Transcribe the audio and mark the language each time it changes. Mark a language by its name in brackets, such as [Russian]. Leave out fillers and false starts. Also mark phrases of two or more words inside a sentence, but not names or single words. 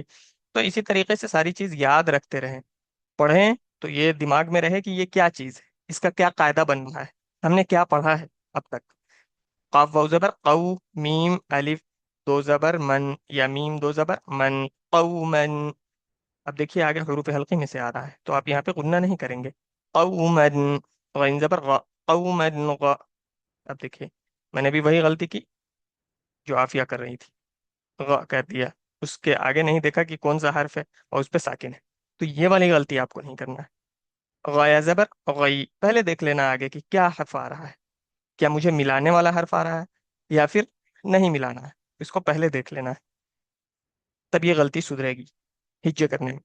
[Urdu] تو اسی طریقے سے ساری چیز یاد رکھتے رہیں، پڑھیں تو یہ دماغ میں رہے کہ یہ کیا چیز ہے، اس کا کیا قاعدہ بن رہا ہے، ہم نے کیا پڑھا ہے اب تک۔ قاف واو زبر قو، میم الف دو زبر من، یا میم دو زبر من، قومن۔ اب دیکھیے آگے حروف حلقی میں سے آ رہا ہے تو آپ یہاں پہ غنہ نہیں کریں گے، قومن، غین زبر غ، قومن غ۔ اب دیکھیے میں نے بھی وہی غلطی کی جو عافیہ کر رہی تھی، غ کہہ دیا، اس کے آگے نہیں دیکھا کہ کون سا حرف ہے اور اس پہ ساکن ہے، تو یہ والی غلطی آپ کو نہیں کرنا ہے۔ غیا زبر غی، پہلے دیکھ لینا آگے کہ کیا حرف آ رہا ہے، کیا مجھے ملانے والا حرف آ رہا ہے یا پھر نہیں ملانا ہے، اس کو پہلے دیکھ لینا ہے، تب یہ غلطی سدھرے گی ہجے کرنے میں۔